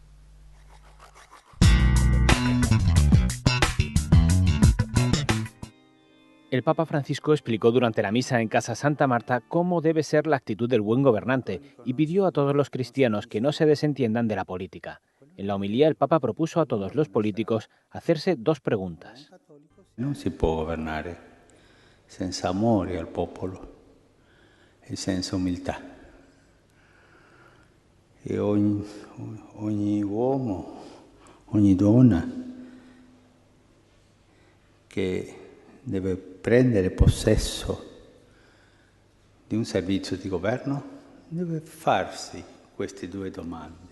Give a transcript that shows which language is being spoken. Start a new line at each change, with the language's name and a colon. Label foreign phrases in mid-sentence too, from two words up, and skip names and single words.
Spanish: El Papa Francisco explicó durante la misa en Casa Santa Marta cómo debe ser la actitud del buen gobernante y pidió a todos los cristianos que no se desentiendan de la política. En la homilía el Papa propuso a todos los políticos hacerse dos preguntas.
Italian: Non si può governare senza amore al popolo e senza umiltà. E ogni uomo, ogni donna che deve prendere possesso di un servizio di governo deve farsi queste due domande.